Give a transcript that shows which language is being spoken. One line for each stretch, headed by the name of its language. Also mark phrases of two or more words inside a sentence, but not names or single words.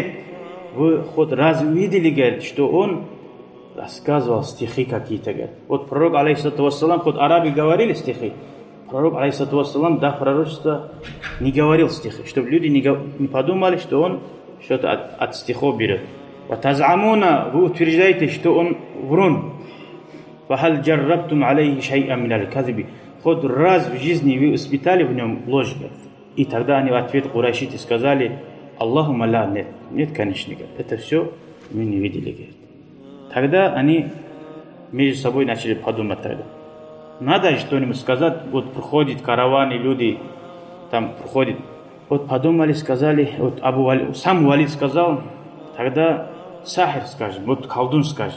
Russian: Вы хоть раз видели, говорит, что он рассказывал стихи какие-то, говорит. Вот пророк,
Arabic: عليه الصلاة والسلام,
Russian: хоть арабы говорили стихи, пророк,
Arabic: عليه الصلاة والسلام,
Russian: до пророчества не говорил стихи, чтобы люди не подумали, что он что-то от стихов берет. «Ватазамуна», вы утверждаете, что он врун.
Arabic: فهل جربتم عليه شيئا من الكذب».
Russian: Хоть раз в жизни вы испытали в нем ложь. И тогда они в ответ курайшиты сказали:
Arabic: اللهم لا».
Russian: Нет, нет, конечно, это все мы не видели. Тогда они между собой начали подумать тогда. Надо что-нибудь сказать, вот проходит караваны, люди там проходят. Вот подумали, сказали, вот сам Валид сказал, тогда сахир скажем, вот колдун скажем.